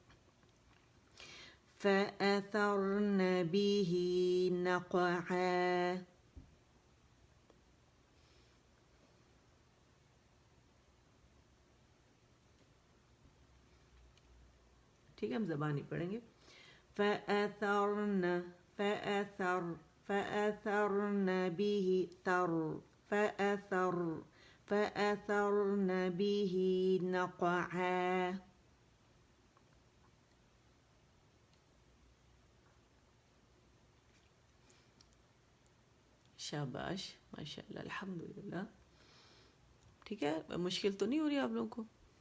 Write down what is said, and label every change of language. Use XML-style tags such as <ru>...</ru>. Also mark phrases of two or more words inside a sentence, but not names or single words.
<ar>فَأَثَرْنَ بِهِ نَقْعًا.</ar> <ur>ٹھیک ہے, ہم زبانی پڑھیں گے.</ur> <ar>فَأَثَرْنَ بِهِ تَرْ فَأَثَرْنَ بِهِ نَقْعًا.</ar> <ur>شاباش</ur> <ar>ماشاء اللہ الحمدللہ.</ar> <ur>ٹھیک ہے, مشکل تو نہیں ہو رہی آپ لوگوں کو؟</ur>